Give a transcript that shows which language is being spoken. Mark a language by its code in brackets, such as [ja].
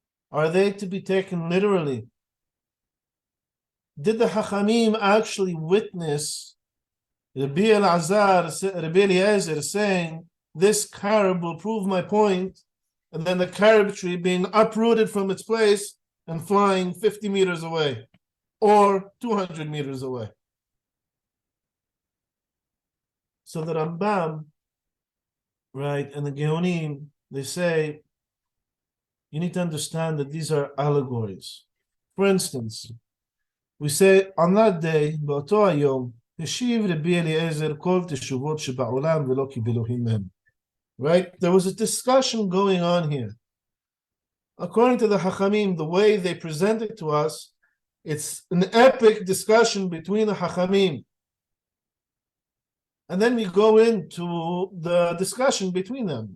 [en] Are they to be taken literally? Did the Hachamim actually witness Rabbi Eliezer saying, this carob will prove my point, and then the carob tree being uprooted from its place and flying 50 meters away, or 200 meters away? So the Rambam, right, and the Geonim, they say, you need to understand that these are allegories. For instance, we say, on that day, [he] באותו היום, השיב רבי אליעזר כל תשובות שבעולם ולא קיבלו מהם. [en] Right? There was a discussion going on here. According to the Hachamim, the way they present it to us, it's an epic discussion between the Hachamim. And then we go into the discussion between them.